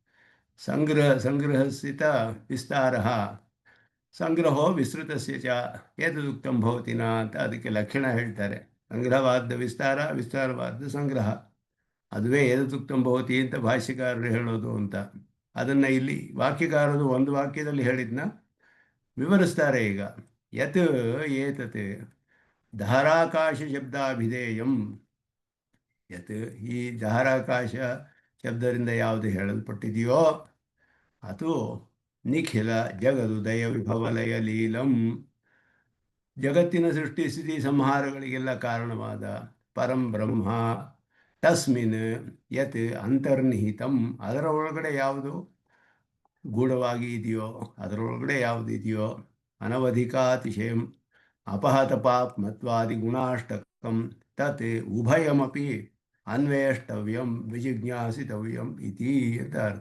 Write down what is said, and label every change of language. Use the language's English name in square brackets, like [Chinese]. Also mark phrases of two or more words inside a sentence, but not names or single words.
[Sanskrit] संग्रहस्थित विस्तार, संग्रहो विस्तृतस्य च एतदुक्तं भवतिन [Kannada] ಅಂತ ಅದಕ್ಕೆ ಲಕ್ಷಣ ಹೇಳ್ತಾರೆ. ಸಂಗ್ರಹವಾದ ವಿಸ್ತಾರ, ವಿಸ್ತಾರವಾದ ಸಂಗ್ರಹ, ಅದುವೇ [Sanskrit] एतदुक्तं भवति [Kannada] ಅಂತ ಭಾಷ್ಯಕಾರರು ಹೇಳೋದು ಅಂತ. ಅದನ್ನು ಇಲ್ಲಿ ವಾಕ್ಯಕಾರರು ಒಂದು ವಾಕ್ಯದಲ್ಲಿ ಹೇಳಿದ್ನ ವಿವರಿಸ್ತಾರೆ. [Sanskrit] ಈಗ यत् एतत् धाराकाश शब्दाभिधेयं, यत् [Kannada] ಈ ಧಾರಾಕಾಶ ಶಬ್ದದಿಂದ ಯಾವುದು ಹೇಳಲ್ಪಟ್ಟಿದೆಯೋ ಅದು [Sanskrit] निखिल जगदुदय विभवलय लीलं, [Kannada] ಜಗತ್ತಿನ ಸೃಷ್ಟಿ ಸ್ಥಿತಿ ಸಂಹಾರಗಳಿಗೆಲ್ಲ ಕಾರಣವಾದ ಪರಂ ಬ್ರಹ್ಮ, [Sanskrit] तस्मिन् यत् अंतर्निहितं, [Kannada] ಅದರ ಒಳಗಡೆ ಯಾವುದು ಗೂಢವಾಗಿ ಇದೆಯೋ, ಅದರೊಳಗಡೆ ಯಾವುದು ಇದೆಯೋ, [Sanskrit] अनवधिकातिशयं अपहत पाप्मत्वादि गुणाष्टकं तत् उभयमपि अन्वेष्टव्यं विजिज्ञासितव्यं इति [Kannada] ಅಂತ ಅರ್ಥ.